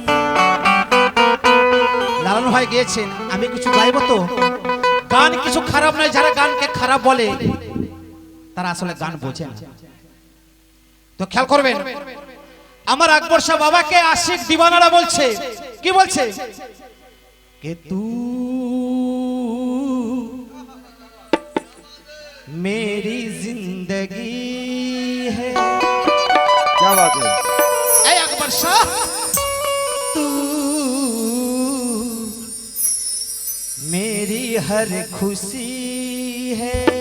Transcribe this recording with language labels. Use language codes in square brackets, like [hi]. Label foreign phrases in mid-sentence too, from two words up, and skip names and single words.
[bn] লালন ভাই গিয়েছেন, আমি কিছু গাইব তো। গান কিছু খারাপ নয়, যারা গানকে খারাপ বলে তারা আসলে গান বোঝে না। তো খেয়াল করবেন, আমার আকবর শাহ বাবাকে আশিক দিওয়ানারা বলছে, কি বলছে? [hi] के तू मेरी जिंदगी है। क्या बात है? ऐ अकबर शाह, तू मेरी हर खुशी है।